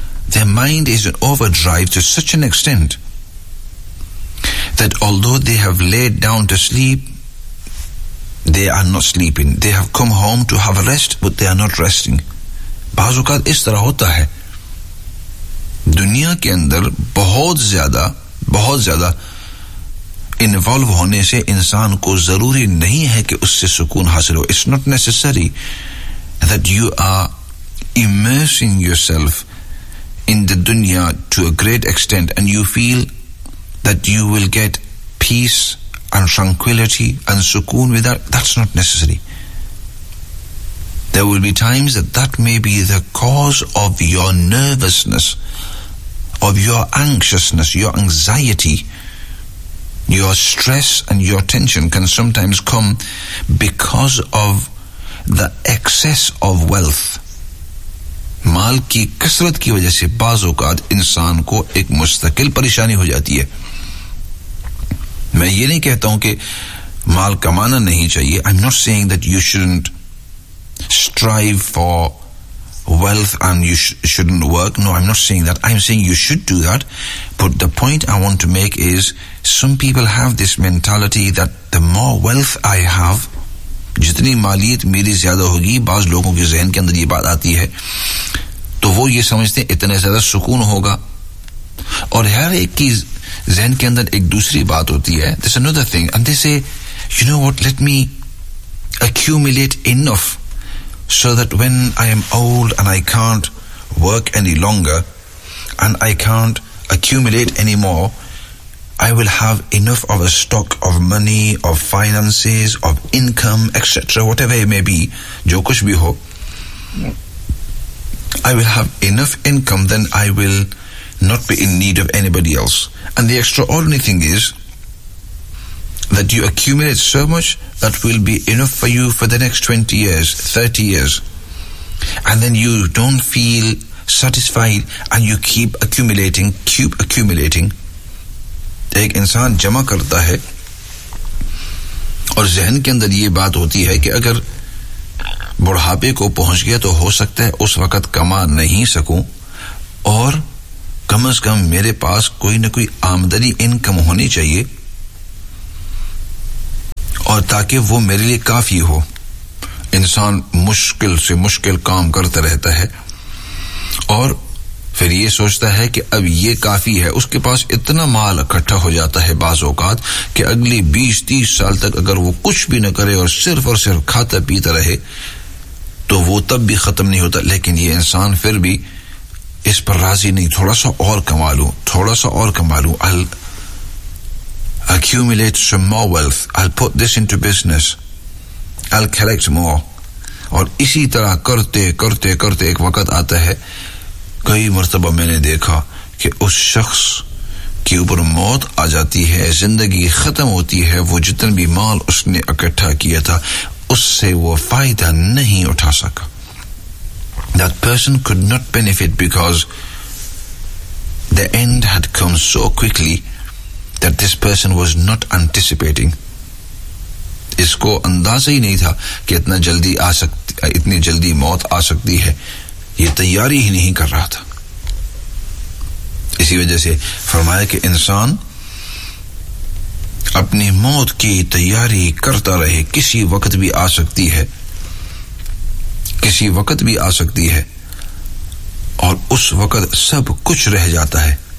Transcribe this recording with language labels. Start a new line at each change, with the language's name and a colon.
English: Their mind is in overdrive to such an extent that although they have laid down to sleep, they are not sleeping. They have come home to have a rest, but they are not resting.
Urdu: Baz-ukad is tarah hota hai. دنیا کے اندر بہت زیادہ بہت زیادہ involve ہونے سے انسان کو ضروری نہیں ہے کہ اس سے سکون حاصل ہو.
English: It's not necessary that you are immersing yourself in the dunya to a great extent and you feel that you will get peace and tranquility and sukoon with that. That's not necessary. There will be times that that may be the cause of your nervousness, of your anxiousness, your anxiety. Your stress and your tension can sometimes come because of the excess of wealth.
Urdu: مال کی کثرت کی وجہ سے بعض اوقات انسان کو ایک مستقل پریشانی ہو جاتی ہے. میں یہ نہیں کہتا ہوں کہ مال کمانا نہیں چاہیے.
English: I'm not saying that you shouldn't strive for wealth and you shouldn't work. No, I'm not saying that. I'm saying you should do that. But the point I want to make is some people have this mentality that the more wealth I have,
Urdu: جتنی مالیت میری زیادہ ہوگی, بعض لوگوں کے ذہن کے اندر یہ بات آتی ہے, تو وہ یہ سمجھتے ہیں اتنے زیادہ سکون ہوگا. اور ہر ایک کی ذہن کے اندر ایک دوسری بات ہوتی ہے.
English: There's another thing and they say, you know what, let me accumulate enough so that when I am old and I can't work any longer and I can't accumulate any more, I will have enough of a stock of money, of finances, of income, etc., whatever it may be,
Urdu: jo kuch bhi ho,
English: I will have enough income, then I will not be in need of anybody else. And the extraordinary thing is that you accumulate so much that will be enough for you for the next 20 years, 30 years. And then you don't feel satisfied and you keep accumulating, keep accumulating.
Urdu: ایک انسان جمع کرتا ہے اور ذہن کے اندر یہ بات ہوتی ہے کہ اگر بڑھاپے کو پہنچ گیا تو ہو سکتا ہے اس وقت کما نہیں سکوں اور کم از کم میرے پاس کوئی نہ کوئی آمدنی انکم ہونی چاہیے اور تاکہ وہ میرے لیے کافی ہو. انسان مشکل سے مشکل کام کرتا رہتا ہے اور پھر یہ سوچتا ہے کہ اب یہ کافی ہے. اس کے پاس اتنا مال اکٹھا ہو جاتا ہے بعض اوقات کہ اگلی 20-30 سال تک اگر وہ کچھ بھی نہ کرے اور صرف کھاتا پیتا رہے تو وہ تب بھی ختم نہیں ہوتا. لیکن یہ انسان پھر بھی اس پر راضی نہیں, تھوڑا سا اور کما لوں, تھوڑا سا اور کما لوں.
English: I'll accumulate some more wealth, I'll put this into business, I'll collect more.
Urdu: اور اسی طرح کرتے کرتے کرتے ایک وقت آتا ہے, کئی مرتبہ میں نے دیکھا کہ اس شخص کے اوپر موت آ جاتی ہے, زندگی ختم ہوتی ہے, وہ جتن بھی مال اس نے اکٹھا کیا تھا اس سے وہ فائدہ نہیں اٹھا سکا.
English: That person could not benefit because the end had come so quickly that this person was not anticipating.
Urdu: اس کو اندازہ ہی نہیں تھا کہ اتنی جلدی موت آ سکتی ہے, یہ تیاری ہی نہیں کر رہا تھا. اسی وجہ سے فرمایا کہ انسان اپنی موت کی تیاری کرتا رہے, کسی وقت بھی آ سکتی ہے, کسی وقت بھی آ سکتی ہے, اور اس وقت سب کچھ رہ جاتا ہے.